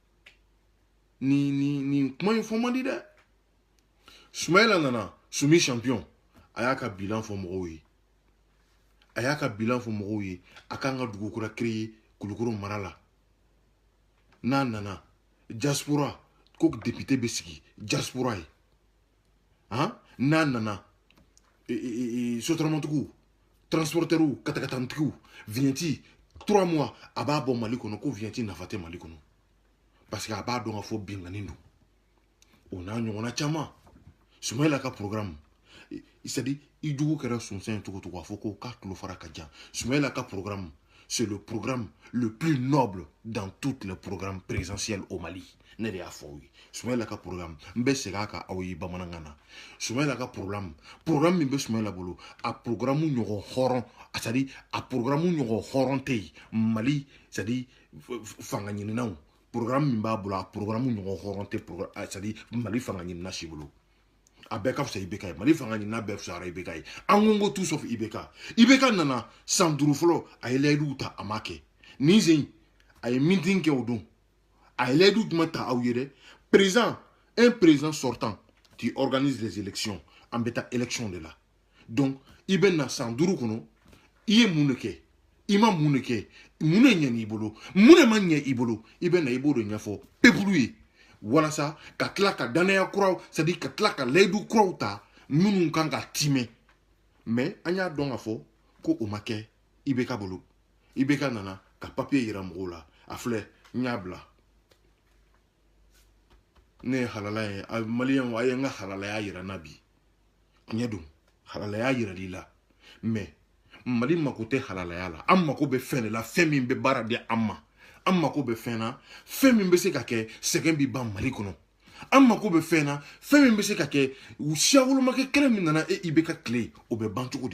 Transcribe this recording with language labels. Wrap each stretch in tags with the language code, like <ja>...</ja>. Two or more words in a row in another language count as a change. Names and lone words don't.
<bm>nin kuma in fɔ man di dɛ Soumaïla nana Soumi champion a y'a ka bilan fɔ mɔgɔw ye a k'an ka dugu kura créer Kulukoro mara la n'a nana diaspora ko député bɛ sigi diaspora ye n'a nana sotramantigiw transporteurs katakatantigiw vignette 3 mois a b'a bɔ Mali kɔnɔ ko vignette nafa tɛ Mali kɔnɔ parce que a b'a dɔn ka fɔ bingani don o n'a ɲɔgɔnna caman Soumaïla ka programme</bm> <fr>c'est à dire</fr> <bm>i jugu kɛra sunsan ye cogo cogo a fɔ ko k'a tulo fara ka jan Soumaïla ka programme</bm> <fr>c'est le programme le plus noble dans tous les programmes présidentiels</fr> <bm>au Mali ne de y'a fɔ aw ye Soumaïla ka programme n bɛ segin a kan aw ye bamanankan na Soumaïla ka programme min bɛ Soumaïla bolo a programme ɲɔgɔn hɔrɔn</bm> <fr>c'est à dire</fr> <bm>a programme ɲɔgɔn hɔrɔn tɛ yen Mali</bm> <fr>c'est à dire</fr> <bm>fanga ɲininaw programme min b'a bolo a programme ɲɔgɔn hɔrɔn tɛ</bm> <fr>c'est à dire</fr> <bm>Mali fanga ɲinina si bolo a bɛɛ ka fisa IBK ye Mali fanga ɲinina bɛɛ fisayara IBK ye an ko</bm> <fr>tout sauf</fr> <bm>IBK nana san 5 fɔlɔ a ye layiduw ta a ma kɛ nin sen a ye meeting kɛ o don a ye layidu jumɛn ta aw ye dɛ</bm> <fr>un président sortant qui organise les élections</fr> <bm>an bɛ taa élection de la donc i bɛ na san 5 kɔnɔ i ye mun de kɛ i ma mun de kɛ mun de ɲɛna i bolo mun de ma ɲɛ i bolo i bɛ na i b'o de ɲɛfɔ peuple ye walasa ka tila ka danaya kuraw</bm> <fr>c'est à dire</fr> <bm>ka tila ka layidu kuraw ta minnu kan ka timɛ mais an y'a dɔn ka fɔ ko o ma kɛ IBK bolo IBK nana ka papier yira mɔgɔw la a filɛ n y'a bila ne ye halala ye maliyɛnw a ye n ka halalaya yira n na bi tiɲɛ don halalaya yirali la mais Mali mako tɛ halalaya la an mako bɛ fɛn de la fɛn min bɛ baara di an ma an mako bɛ fɛn na fɛn min bɛ se ka kɛ sɛgɛn bi ban Mali kɔnɔ an mako bɛ fɛn na fɛn min bɛ se ka kɛ siya wolomakɛ kɛlɛ min nana IBK tile o bɛ ban cogo</bm>